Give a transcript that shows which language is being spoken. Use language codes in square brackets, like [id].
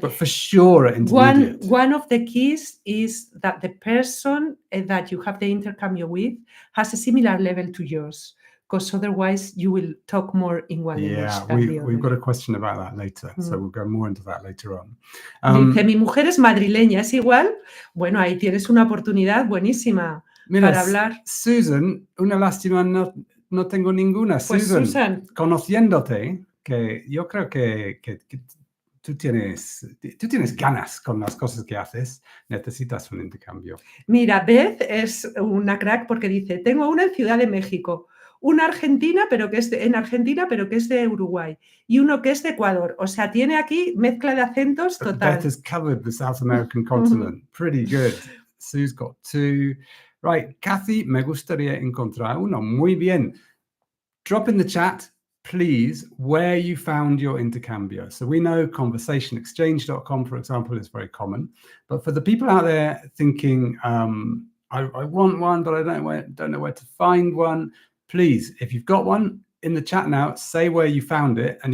[en] But for sure at intermediate. One of the keys is that the person that you have the intercambio with has a similar level to yours, because otherwise you will talk more in one language than the other. We've got a question about that later, so we'll go more into that later on. [es] Dice, mi mujer es madrileña, ¿es igual? Bueno, ahí tienes una oportunidad buenísima para hablar. Susan, una lástima, no tengo ninguna. Pues Susan, conociéndote, que yo creo que tú tienes ganas con las cosas que haces, necesitas un intercambio. Mira, Beth es una crack porque dice, tengo una en Ciudad de México, una Argentina, pero que es en Argentina, pero que es de Uruguay, y uno que es de Ecuador. O sea, tiene aquí mezcla de acentos total. [en] Beth has covered the South American continent. Pretty good. Sue's got 2. [es] Right, Kathy, me gustaría encontrar uno. Muy bien. [en] Drop in the chat, please, where you found your intercambio. So we know conversationexchange.com, for example, is very common. But for the people out there thinking, I want one, but I don't know where to find one, please, if you've got one, in the chat now, say where you found it.